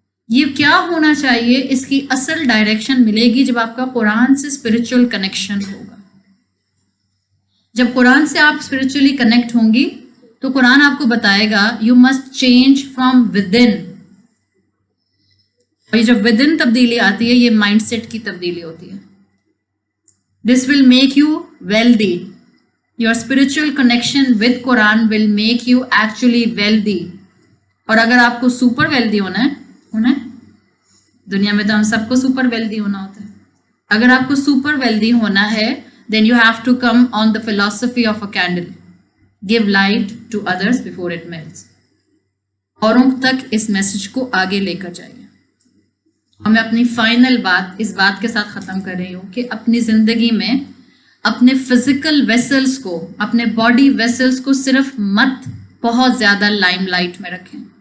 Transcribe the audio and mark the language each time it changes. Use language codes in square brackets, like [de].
[ur] یہ کیا ہونا چاہیے, اس کی اصل ڈائریکشن ملے گی جب آپ کا قرآن سے اسپرچل کنیکشن ہوگا. جب قرآن سے آپ اسپرچولی کنیکٹ ہوں گی تو قرآن آپ کو بتائے گا [en] You must change from within. [ur] اور یہ جب ود ان تبدیلی آتی ہے یہ مائنڈ سیٹ کی تبدیلی ہوتی ہے. [en] This will make you wealthy. Your spiritual connection with Quran will make you actually wealthy. [ur] اور اگر آپ کو سپر ویلدی ہونا ہے, دنیا میں تو ہم سب کو سپر ویلدی ہونا ہوتا ہے. اگر آپ کو سپر ویلدی ہونا ہے [en] then you have to come on the philosophy of a candle. Give light to others before it melts. [ur] اوروں تک اس میسج کو آگے لے کر جائیے. اور میں اپنی فائنل بات اس بات کے ساتھ ختم کر رہی ہوں کہ اپنی زندگی میں اپنے فزیکل ویسلز کو, اپنے باڈی ویسلز کو صرف مت بہت زیادہ لائم لائٹ میں رکھیں.